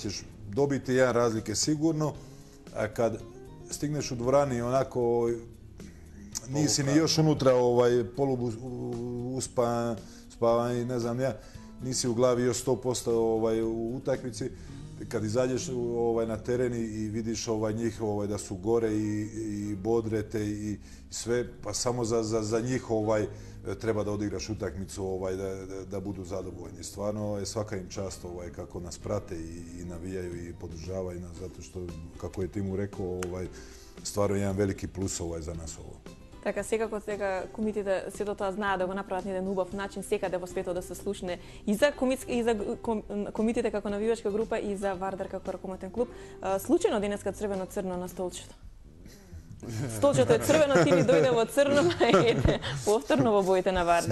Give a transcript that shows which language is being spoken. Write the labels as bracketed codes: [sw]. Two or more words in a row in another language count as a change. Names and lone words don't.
[sr] ćeš dobiti jedan razlike sigurno, a kad stigneš u dvorani onako nisi ni još unutra polubu spavan i ne znam ja, nisi u glavi još 100% u utakmici, kad izađeš na teren i vidiš njih da su gore i bodrete i sve, pa samo za njih treba da odigraš utakmicu da budu zadovoljni. Stvarno je svaka im čast kako nas prate i navijaju i podržavaju nas, zato što, kako je Timu rekao, stvarno je jedan veliki plus za nas ovo. [mk] Така, секако сега комитите сето тоа знаат да го направат на еден убав начин секаде во светот да се слушне и за комитите како навивачка група и за Вардар како ракометен клуб. Случајно денеска црвено-црно на столчето. Столчето е црвено, ти ми дојде во црно, ете, повторно во боите на Вардар.